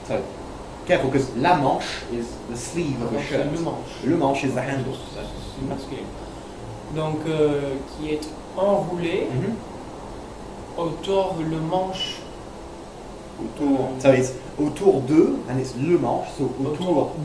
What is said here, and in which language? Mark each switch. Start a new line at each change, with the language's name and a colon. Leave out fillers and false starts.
English: So, careful, because la manche is the sleeve of a
French: Donc,
English: shirt.
French: le manche.
English: Le manche is the handle.
French: C'est masculin. Donc, qui est enroulé autour le manche. Autour.
English: So it's autour de, and it's le manche, so autour.